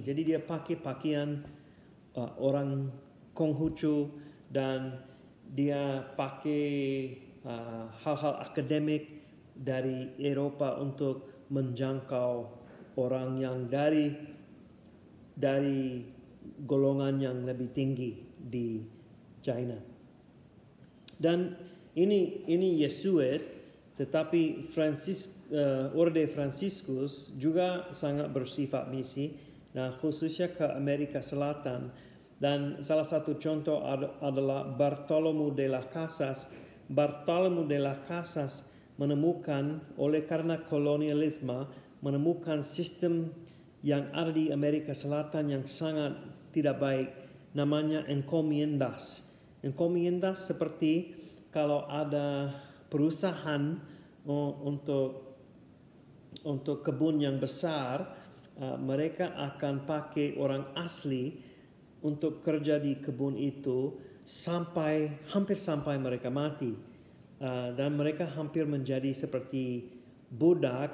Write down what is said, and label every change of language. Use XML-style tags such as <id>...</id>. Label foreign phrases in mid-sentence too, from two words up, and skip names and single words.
<id>Jadi dia pakai pakaian orang Konghucu, dan dia pakai hal-hal akademik dari Eropa untuk menjangkau orang yang dari golongan yang lebih tinggi di China. Dan ini Yesuit, tetapi Orde Franciscus juga sangat bersifat misi, nah khususnya ke Amerika Selatan. Dan salah satu contoh adalah Bartolomé de las Casas. Bartolomé de las Casas menemukan, oleh karena kolonialisme, menemukan sistem yang ada di Amerika Selatan yang sangat tidak baik, namanya encomiendas. Encomiendas seperti kalau ada perusahaan untuk kebun yang besar, mereka akan pakai orang asli untuk kerja di kebun itu hampir sampai mereka mati, dan mereka hampir menjadi seperti budak.</id>